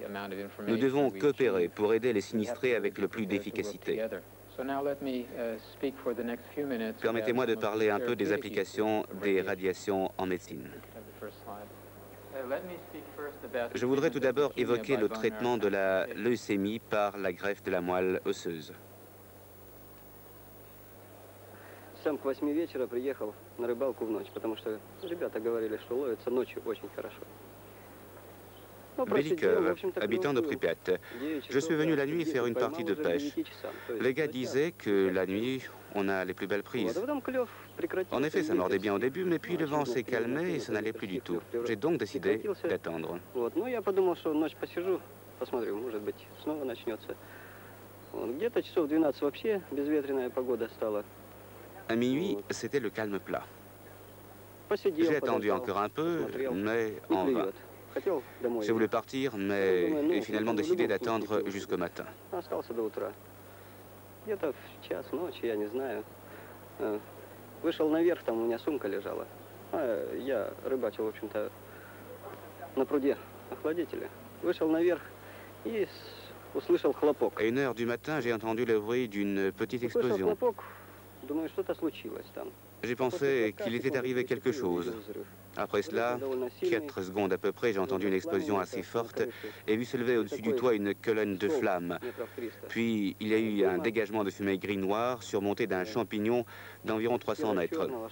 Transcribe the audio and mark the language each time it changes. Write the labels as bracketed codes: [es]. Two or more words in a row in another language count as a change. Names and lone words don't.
[fr] Nous devons coopérer pour aider les sinistrés avec le plus d'efficacité. Permettez-moi de parler un peu des applications des radiations en médecine. Je voudrais tout d'abord évoquer le traitement de la leucémie par la greffe de la moelle osseuse. [ru] Сам к 8 вечера приехал на рыбалку в ночь, потому что ребята говорили, что ловится ночью очень хорошо. [fr] Belikov, habitant de Pripyat. Je suis venu la nuit faire une partie de pêche. Les gars disaient que la nuit, on a les plus belles prises. En effet, ça mordait bien au début, mais puis le vent s'est calmé et ça n'allait plus du tout. J'ai donc décidé d'attendre. [ru] Я подумал, что ночь посижу, посмотрю, может быть, снова начнется. Где-то часов 12 вообще безветренная погода стала. [fr] À minuit, c'était le calme plat. J'ai attendu encore un peu, mais en vain. J'ai voulu partir, mais j'ai finalement décidé d'attendre jusqu'au matin. [ru] Вышел наверх, там у меня сумка лежала. Я рыбачил, в общем-то, на пруде охладителя. Вышел наверх и услышал хлопок. [fr] À 1 h du matin, j'ai entendu le bruit d'une petite [ru] Услышал [fr] explosion. [ru] хлопок, думаю, что-то случилось там. [fr] J'ai pensé qu'il était arrivé quelque chose. Après cela, 4 secondes à peu près, j'ai entendu une explosion assez forte et vu se lever au-dessus du toit une colonne de flammes. Puis il y a eu un dégagement de fumée gris-noir surmonté d'un champignon d'environ 300 mètres.